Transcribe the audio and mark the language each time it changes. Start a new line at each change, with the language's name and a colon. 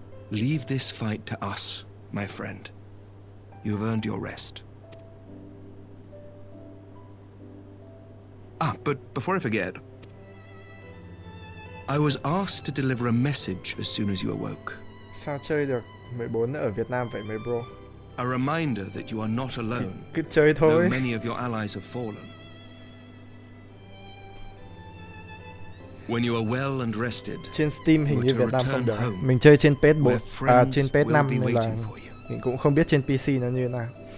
English: Leave this fight to us, my friend. You have earned your rest. But before I forget, I was asked to deliver a message as soon as you awoke.
Vietnamese: Sao chơi được 14 ở Việt Nam vậy mấy bro?
English: A reminder that you are not alone.
Vietnamese: Cứ chơi thôi.
English: Though many of your allies have fallen. When you are well and rested,
Vietnamese: trên Steam hình như Việt Nam không được. Mình chơi trên PS4, trên PS5 nên là mình cũng không biết trên PC nó như thế nào.